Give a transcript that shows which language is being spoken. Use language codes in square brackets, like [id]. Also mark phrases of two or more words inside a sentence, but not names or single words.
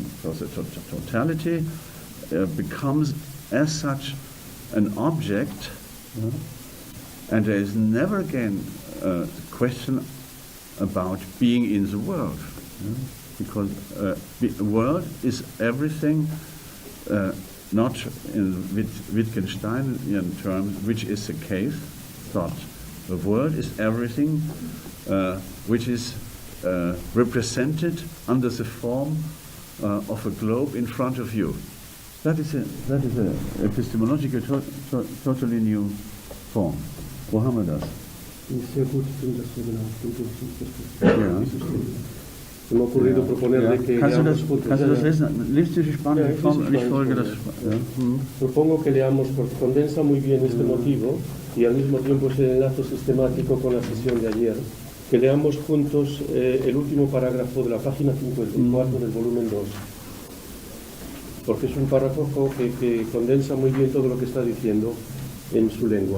[en] So the totality becomes as such an object, and there is never again a question about being in the world, because the world is everything, not in Wittgensteinian terms, which is the case, thought. The world is everything which is represented under the form of a globe in front of you. That is a epistemological totally new form. [de] Wo haben wir das? Sehr gut, [es] Se me ha ocurrido proponerle que leamos juntos. [de] Kannst du das lesen? Liest du die spanische Form? Ich folge das. [es] Propongo que leamos, porque condensa muy bien este motivo y al mismo tiempo es el enlace sistemático con la sesión de ayer, que leamos juntos el último parágrafo de la página 54 del volumen 2, porque es un párrafo que condensa muy bien todo lo que está diciendo en su lengua.